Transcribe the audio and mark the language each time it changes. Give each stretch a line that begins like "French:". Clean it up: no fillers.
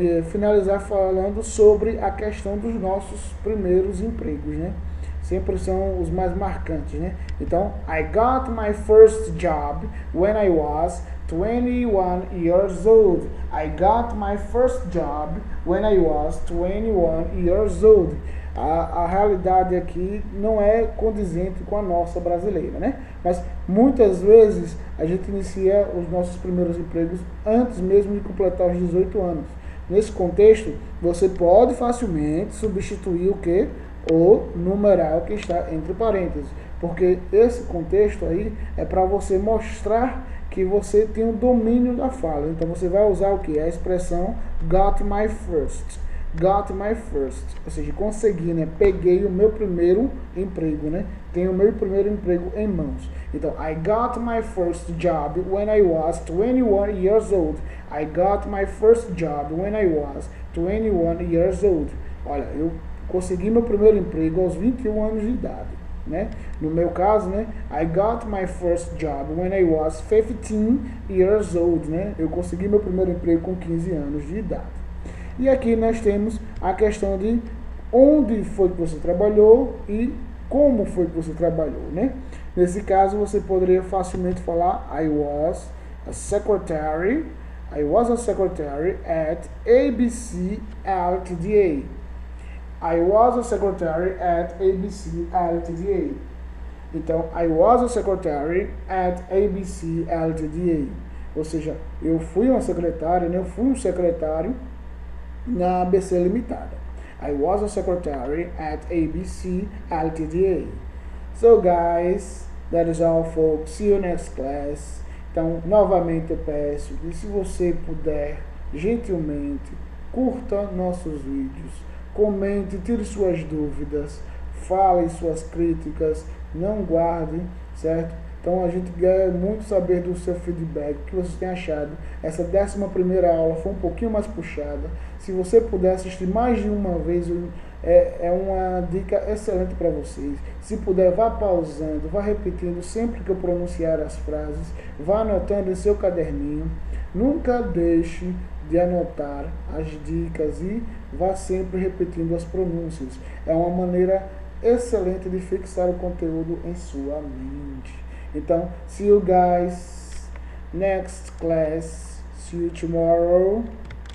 Portuguese: finalizar falando sobre a questão dos nossos primeiros empregos, né? Sempre são os mais marcantes, né?
English: Então, I got my first job when I was 21 years old. I got my first job when I was 21 years old.
Portuguese: A realidade aqui não é condizente com a nossa brasileira, né? Mas muitas vezes a gente inicia os nossos primeiros empregos antes mesmo de completar os 18 anos. Nesse contexto, você pode facilmente substituir o quê? O numeral que está entre parênteses, porque esse contexto aí é para você mostrar que você tem o domínio da fala. Então você vai usar o que? A expressão
English: got my first. Got my first,
Portuguese: ou seja, consegui, né? Peguei o meu primeiro emprego, né? Tenho o meu primeiro emprego em mãos.
English: Então, I got my first job when I was 21 years old. I got my first job when I was 21 years old.
Portuguese: Olha, eu consegui meu primeiro emprego aos 21 anos de idade. né? No meu caso, né?
English: I got my first job when I was 15 years old, né?
Portuguese: Eu consegui meu primeiro emprego com 15 anos de idade. E aqui nós temos a questão de onde foi que você trabalhou e como foi que você trabalhou, né? Nesse caso, você poderia facilmente falar
English: I was a secretary at ABC Ltda. I was a secretary at ABC Ltda. Então, I was a secretary at ABC Ltda.
Portuguese: Ou seja, eu fui uma secretária, né? Eu fui um secretário na ABC Limitada.
English: I was a secretary at ABC Ltda. So guys, that is all folks. See you next class.
Portuguese: Então, novamente eu peço que se você puder, gentilmente, curta nossos vídeos, comente, tire suas dúvidas, fale suas críticas, não guarde, certo? Então a gente quer muito saber do seu feedback, o que vocês têm achado. Essa 11ª aula foi um pouquinho mais puxada. Se você puder assistir mais de uma vez, é uma dica excelente para vocês. Se puder, vá pausando, vá repetindo sempre que eu pronunciar as frases, vá anotando em seu caderninho. Nunca deixe de anotar as dicas e vá sempre repetindo as pronúncias. É uma maneira excelente de fixar o conteúdo em sua mente.
English: Então, see you guys next class. See you tomorrow.